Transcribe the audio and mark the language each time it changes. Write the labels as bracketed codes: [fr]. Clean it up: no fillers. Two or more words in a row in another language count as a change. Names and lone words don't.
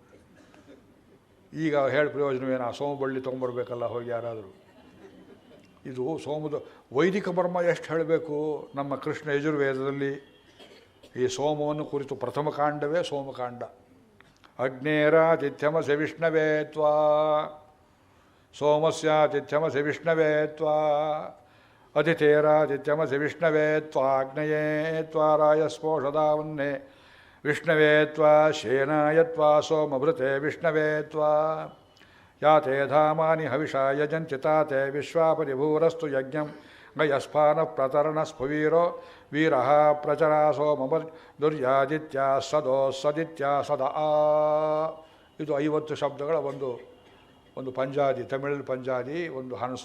[kn] ಈಗ ಹೇಳಿ ಪ್ರಯೋಜನವೇನು? ಆ ಸೋಮ ಬಳ್ಳಿ ತೊಗೊಂಬರ್ಬೇಕಲ್ಲ ಹೋಗಿ ಯಾರಾದರೂ. ಇದು ಸೋಮದ ವೈದಿಕ ಬರ್ಮ ಎಷ್ಟು ಹೇಳಬೇಕು. ನಮ್ಮ ಕೃಷ್ಣ ಯಜುರ್ವೇದದಲ್ಲಿ ಈ ಸೋಮವನ್ನು ಕುರಿತು ಪ್ರಥಮ ಕಾಂಡವೇ ಸೋಮಕಾಂಡ. [sa] ಅಗ್ನೇರಾತಿಥ್ಯಮಸಿ ವಿಷ್ಣವೇ ತ್ವಾ ಸೋಮಸ್ಯಾತಿಥ್ಯಮಸಿ ವಿಷ್ಣವೇ ತ್ವಾ ಅತಿಥೇರಾತಿಥ್ಯಮಸಿ ವಿಷ್ಣವೇ ತ್ವಾಗ್ನಯೇ ತ್ವಾ ರಾಯಸ್ಪೋಷದಾವನ್ನೇ ವಿಷ್ಣವೇ ತ್ವಾ ಶೇನಾಯ ತ್ವಾ ಸೋಮಭೃತೆ ವಿಷ್ಣವೇ ತ್ವಾ ಯಾತೆ ಧಾಮಾನಿ ಹವಿಷಾ ಯಜಂತಿ ತಾತೆ ವಿಶ್ವಾಪರಿಭೂರಸ್ತು ಯಜ್ಞಂ ಗಯಸ್ಫಾನ ಪ್ರತರಣ ಸ್ಫುವೀರೋ ವೀರ ಪ್ರಚರ ಸೋಮರ್ ದುರ್ಯಾದಿತ್ಯ ಸದೋ ಸದಿತ್ಯ ಸದಾ. [kn] ಇದು 50 ಶಬ್ದಗಳ ಒಂದು ಪಂಜಾದಿ, ತಮಿಳಲ್ಲಿ ಪಂಜಾದಿ, ಒಂದು ಹನಸು.